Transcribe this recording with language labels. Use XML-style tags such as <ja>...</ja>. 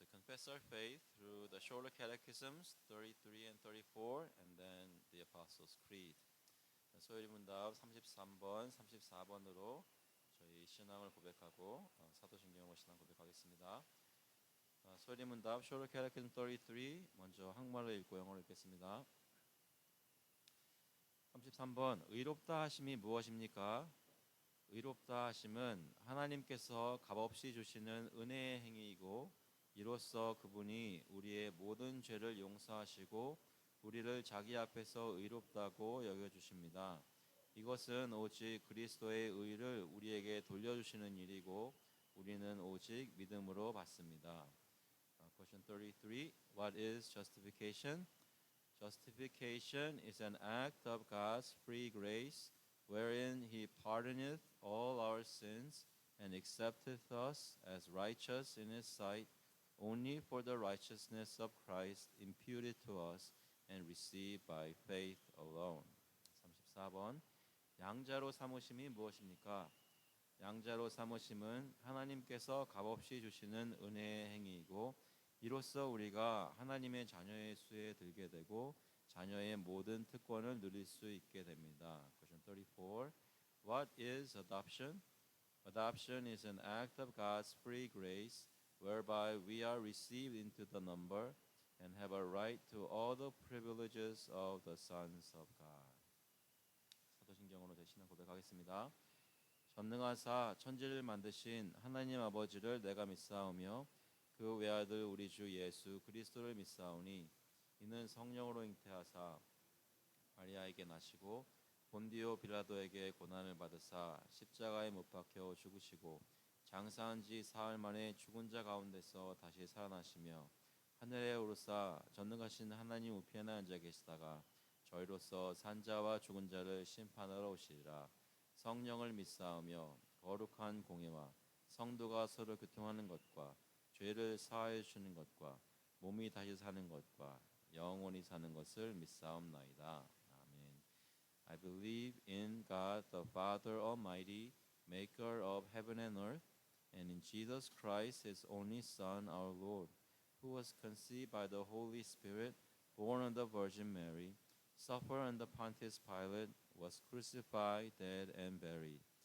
<en>test our faith through the shorter catechisms 33 and 34 and then the Apostles' Creed.</en> <ko>소요리 문답 33번, 34번으로 저희 신앙을 고백하고 사도신경으로 신앙 고백하겠습니다. 소요리 문답 shorter catechism 33 먼저 한국말로 읽고 영어로 읽겠습니다. 33번 의롭다 하심이 무엇입니까? 의롭다 하심은 하나님께서 값없이 주시는 은혜의 행위이고 이로써 그분이 우리의 모든 죄를 용서하시고 우리를 자기 앞에서 의롭다고 여겨주십니다. 이것은 오직 그리스도의 의를 우리에게 돌려주시는 일이고 우리는 오직 믿음으로 받습니다.</ko> <en>Question 33. What is justification? Justification is an act of God's free grace wherein he pardoneth all our sins and accepteth us as righteous in his sight only for the righteousness of Christ imputed to us and received by faith alone.</en> <ko>34번 양자로 삼으심이 무엇입니까? 양자로 삼으심은 하나님께서 값없이 주시는 은혜의 행위이고 이로써 우리가 하나님의 자녀의 수에 들게 되고 자녀의 모든 특권을 누릴 수 있게 됩니다.</ko> <en>Question 34. What is adoption? Adoption is an act of God's free grace whereby we are received into the number and have a right to all the privileges of the sons of God.</en> <ko>사도신경으로 대신한 고백하겠습니다. 전능하사 천지를 만드신 하나님 아버지를 내가 믿사오며 그 외아들 우리 주 예수 그리스도를 믿사오니 이는 성령으로 잉태하사 마리아에게 나시고 본디오 빌라도에게 고난을 받으사 십자가에 못 박혀 죽으시고 장사한 지 사흘 만에 죽은 자 가운데서 다시 살아나시며 하늘에 오르사 전능하신 하나님 우편에 앉아 계시다가 저희로서 산자와 죽은 자를 심판하러 오시리라. 성령을 믿사오며 거룩한 공예와 성도가 서로 교통하는 것과 죄를 사하여 주시는 것과 몸이 다시 사는 것과 영원히 사는 것을 믿사옵나이다. 아멘.</ko> <en>I believe in God the Father Almighty, maker of heaven and earth, and in Jesus Christ, his only Son, our Lord, who was conceived by the Holy Spirit, born of the Virgin Mary, suffered under Pontius Pilate, was crucified, dead, and buried.</en>